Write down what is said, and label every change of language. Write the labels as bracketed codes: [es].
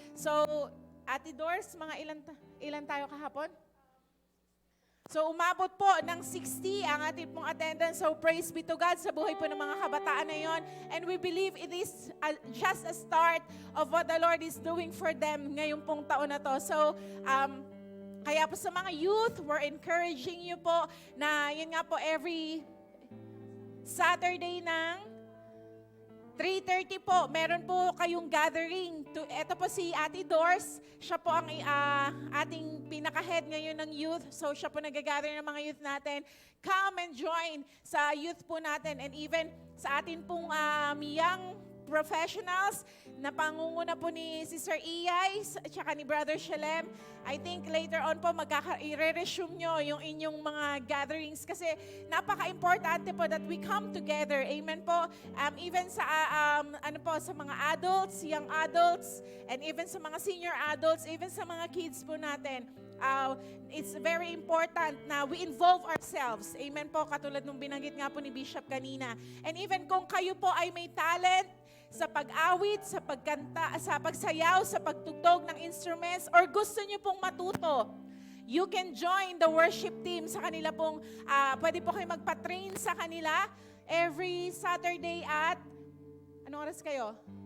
[tl] So, Ate Doris, mga ilan tayo kahapon? So umabot po ng 60 ang ating pong attendance. So [en] praise be to God [tl] sa buhay po ng mga kabataan na yon. [en] And we believe it is just a start of what the Lord is doing for them [tl] ngayong pong taon na to. So kaya po sa mga youth, [en] we're encouraging you [tl] po na yun nga po every Saturday ng 3:30 po, meron po kayong gathering. Ito po si Ate Doris, siya po ang ating pinaka-head ngayon ng youth. So siya po nag-gather ng mga youth natin. [en] Come and join [tl] sa youth po natin and even sa atin pong young professionals na pangunguna po ni Sister Iyay at saka ni Brother Shalem. [en] I think later on [tl] po i-resume nyo yung inyong mga gatherings kasi napaka-importante po [en] that we come together. [tl] Amen po. Even sa sa mga adults, young adults, and even sa mga senior adults, even sa mga kids po natin. [en] It's very important na we involve ourselves. [tl] Amen po, katulad nung binanggit nga po ni Bishop kanina. And even kung kayo po ay may talent sa pag-awit, sa pagkanta, sa pagsayaw, sa pagtugtog ng instruments, or gusto nyo pong matuto, [en] you can join the worship team [tl] sa kanila pong, pwede po kayo magpa-train sa kanila every Saturday at, anong oras kayo?